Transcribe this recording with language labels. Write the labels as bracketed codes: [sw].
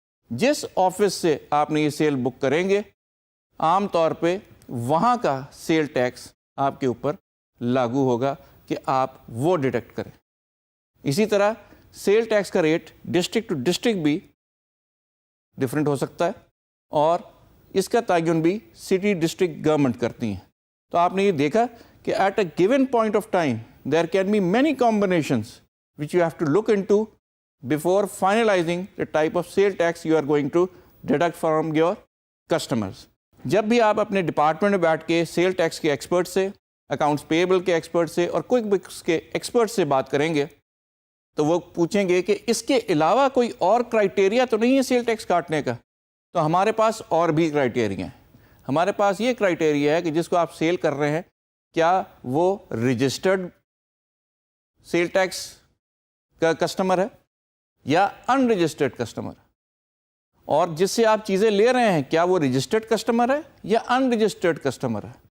[ur] جس آفس سے آپ نے یہ سیل بک کریں گے عام طور پہ وہاں کا سیل ٹیکس آپ کے اوپر لاگو ہوگا کہ آپ وہ ڈیڈکٹ کریں. اسی طرح سیل ٹیکس کا ریٹ ڈسٹرکٹ ٹو ڈسٹرکٹ بھی ڈفرینٹ ہو سکتا ہے, اور اس کا تعین بھی سٹی ڈسٹرکٹ گورنمنٹ کرتی ہیں. [en] تو آپ نے یہ دیکھا کہ at a given point of time there can be many combinations which you have to look into before finalizing the type of sale tax you are going to deduct from your customers. [ur] جب بھی آپ اپنے department میں بیٹھ کے cell tax کے expert سے, accounts payable کے ایکسپرٹ سے اور کوئک بکس کے ایکسپرٹ سے بات کریں گے تو وہ پوچھیں گے کہ اس کے علاوہ کوئی اور کرائٹیریا تو نہیں ہے سیل ٹیکس کاٹنے کا. تو ہمارے پاس اور بھی کرائٹیریا ہیں. ہمارے پاس یہ کرائٹیریا ہے کہ جس کو آپ سیل کر رہے ہیں کیا وہ رجسٹرڈ سیل ٹیکس کا کسٹمر ہے یا ان رجسٹرڈ کسٹمر, اور جس سے آپ چیزیں لے رہے ہیں کیا وہ رجسٹرڈ کسٹمر ہے یا ان رجسٹرڈ کسٹمر ہے.